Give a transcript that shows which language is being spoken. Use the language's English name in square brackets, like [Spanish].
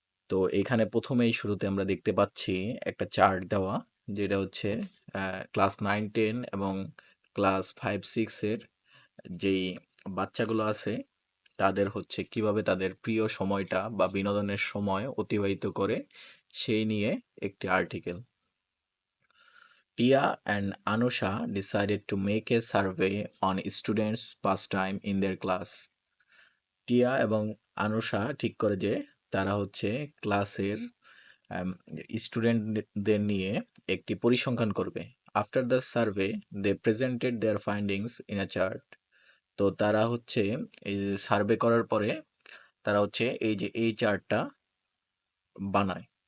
[Bangla] তো এখানে প্রথমেই শুরুতে আমরা দেখতে পাচ্ছি একটা চার্ট দেওয়া, যেটা হচ্ছে ক্লাস 9 10 এবং ক্লাস 5 6 এর যেই বাচ্চাগুলো আছে তাদের হচ্ছে কিভাবে তাদের প্রিয় সময়টা বা বিনোদনের সময় অতিবাহিত করে সেই নিয়ে একটি article. [English] Tia and Anusha decided to make a survey on students' pastime in their class. [Bangla] টিয়া এবং আনুষা ঠিক করে যে তারা হচ্ছে ক্লাসের স্টুডেন্টদের নিয়ে একটি পরিসংখ্যান করবে। [English] After the survey they presented their findings in a chart. [Bangla] তো তারা হচ্ছে এই সার্ভে করার পরে তারা হচ্ছে এই চার্টটা বানায়।